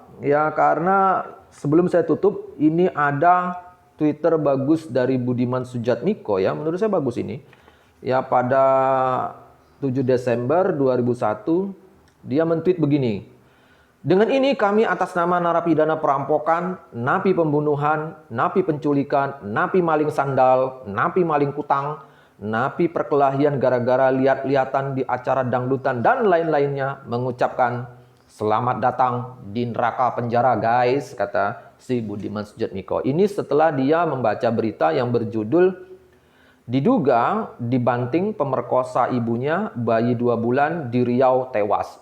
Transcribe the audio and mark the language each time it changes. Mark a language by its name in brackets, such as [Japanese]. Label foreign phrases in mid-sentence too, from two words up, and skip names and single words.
[Indonesian] Ya karena sebelum saya tutup, ini ada Twitter bagus dari Budiman Sujatmiko ya, menurut saya bagus ini. Ya pada 7 Desember 2001 dia men-tweet begini. Dengan ini kami atas nama narapidana perampokan, napi pembunuhan, napi penculikan, napi maling sandal, napi maling kutang, napi perkelahian gara-gara lihat-lihatan di acara dangdutan dan lain-lainnya mengucapkan selamat datang di neraka penjara guys, kata si Budiman Sujatmiko. Ini setelah dia membaca berita yang berjudul diduga dibanting pemerkosa ibunya, bayi 2 bulan di Riau tewas.